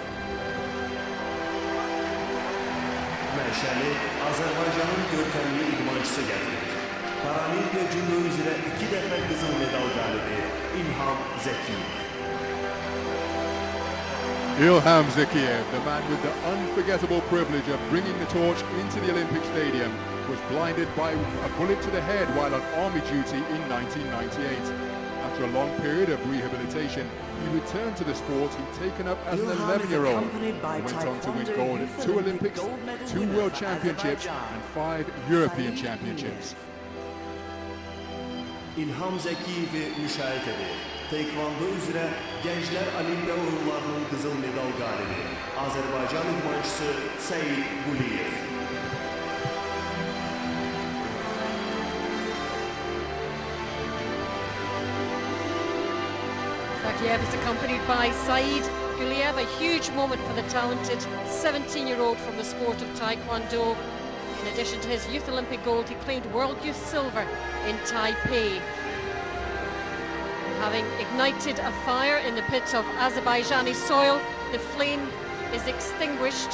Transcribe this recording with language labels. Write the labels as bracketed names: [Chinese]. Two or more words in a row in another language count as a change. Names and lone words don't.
[Azerbaijani] Məşəli Azərbaycanın görkəmli idmançısı gətirir. Paralimpiya judo üzrə 2 dəfə qızıl medal qalibi İlham Zakiyev. [English] Ilham Zakiyev, the man with the unforgettable privilege of bringing the torch into the Olympic Stadium, was blinded by a bullet to the head while on army duty in 1998. After a long period of rehabilitation, he returned to the sport he'd taken up as an 11-year-old. He went on to win gold at 2 Olympics, 2 World Championships and 5 European Championships. [Azerbaijani] İlham Zakiyev'i müşahit edir. Taekwondo üzrə Gənclər Olimpiya Oyunlarının qızıl medal qalibi Azərbaycan idmançısı Səid Quliyev. [English] Zakiev is accompanied by Said Guliev, a huge moment for the talented 17-year-old from the sport of Taekwondo. In addition to his Youth Olympic gold, he claimed World Youth Silver in Taipei. Having ignited a fire in the pit of Azerbaijani soil, the flame is extinguished.